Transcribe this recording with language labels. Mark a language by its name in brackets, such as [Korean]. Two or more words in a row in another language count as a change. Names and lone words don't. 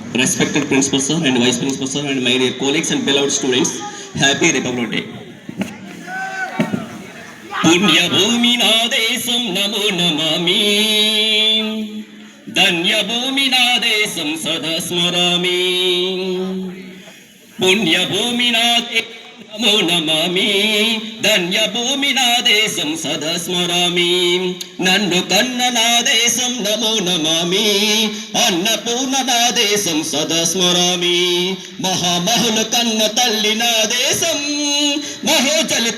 [English] Respected Principal Sir and Vice Principal Sir and my dear colleagues and beloved students, Happy Republic Day. [Telugu] పుణ్య భూమి నా దేశం నమో నమామి, ధన్య భూమి నా దేశం సదా స్మరామి. పుణ్య భూమి నా నమో నమామి ధన్య భూమి నా దేశం సదా స్మరామి నన్ను కన్న నా దేశం నమో నమామి అన్నపూర్ణ నా దేశం సదా స్మరామి మహామహుల కన్న తల్లి నా దేశం మహోచలిత